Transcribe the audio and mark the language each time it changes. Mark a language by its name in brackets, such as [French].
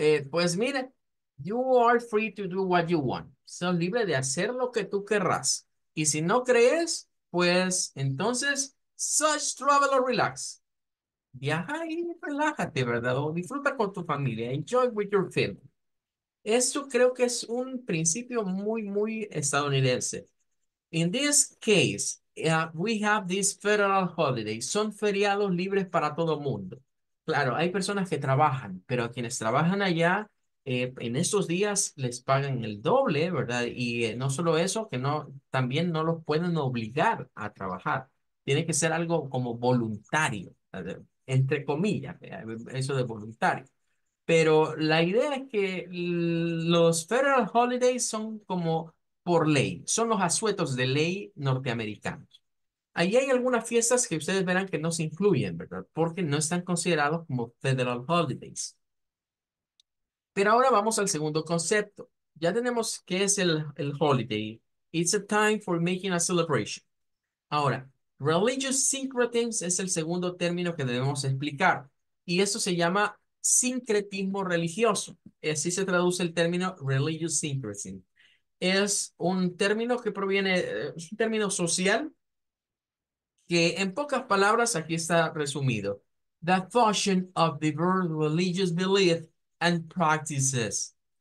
[Spanish] Pues mira, [English] you are free to do what you want. [Spanish] Son libres de hacer lo que tú querrás. Y si no crees, pues entonces, [English] such travel or relax. [Spanish] Viaja y relájate, ¿verdad? O disfruta con tu familia. [English] Enjoy with your family. [Spanish] Esto creo que es un principio muy, muy estadounidense. [English] In this case, we have these federal holidays. [Spanish] Son feriados libres para todo mundo. Claro, hay personas que trabajan, pero a quienes trabajan allá, en estos días les pagan el doble, ¿verdad? Y no solo eso, que no, también no los pueden obligar a trabajar. Tiene que ser algo como voluntario, entre comillas, eso de voluntario. Pero la idea es que los federal holidays son como por ley, son los asuetos de ley norteamericanos. Ahí hay algunas fiestas que ustedes verán que no se incluyen, ¿verdad? Porque no están considerados como federal holidays. Pero ahora vamos al segundo concepto. Ya tenemos qué es el holiday. [English] It's a time for making a celebration. [Spanish] Ahora, religious syncretism es el segundo término que debemos explicar. Y eso se llama sincretismo religioso. Así se traduce el término religious syncretism. Es un término que proviene, es un término social que en pocas palabras aquí está resumido. [English] The fusion of diverse religious beliefs and practices.